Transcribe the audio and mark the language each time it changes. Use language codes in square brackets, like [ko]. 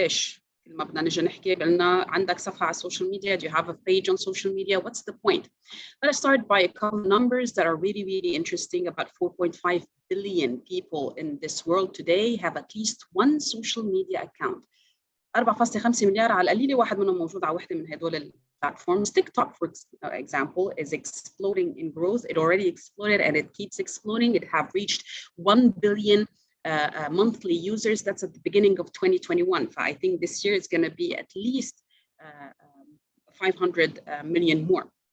[ar] ليش؟ لما بدنا نجي نحكي قلنا عندك صفحة على [en] social media, do you have a page on social media? What's the point? Let us start by a couple of numbers that are really, really interesting. About 4.5 billion people in this world today have at least one social media account. [ar] 4.5 مليار على القليلة واحد منهم موجود على واحدة من هدول platforms. [en] TikTok, for example, is exploding in growth. It already exploded and it keeps exploding. It have reached 1 billion monthly users. That's at the beginning of 2021. I think this year it's going to be at least 500 million more.